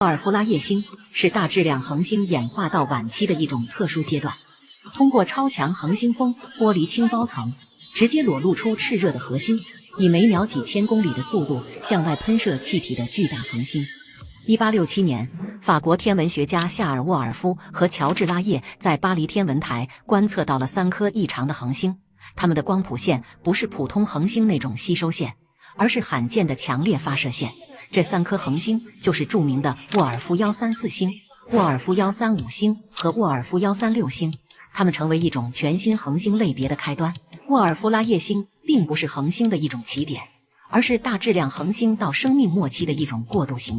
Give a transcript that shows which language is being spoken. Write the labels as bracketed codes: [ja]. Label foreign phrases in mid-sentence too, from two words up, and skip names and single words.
[zh] 沃爾夫拉夜星是大质量恒星演化到晚期的一种特殊階段，通过超强恒星风剥離氢胞层，直接裸露出炽热的核心，以每秒几千公里的速度向外喷射气體的巨大恒星。1867年，法國天文學家夏尔沃尔夫和喬治拉葉在巴黎天文台觀測到了3顆異常的恆星，它們的光譜線不是普通恆星那種吸收線，而是罕見的強烈發射線。這3顆恆星就是著名的沃爾夫134星、沃爾夫135星和沃爾夫136星，它們成為一種全新恆星類別的開端。沃爾夫拉夜星並不是恆星的一種起點，而是大質量恆星到生命末期的一種過渡形態。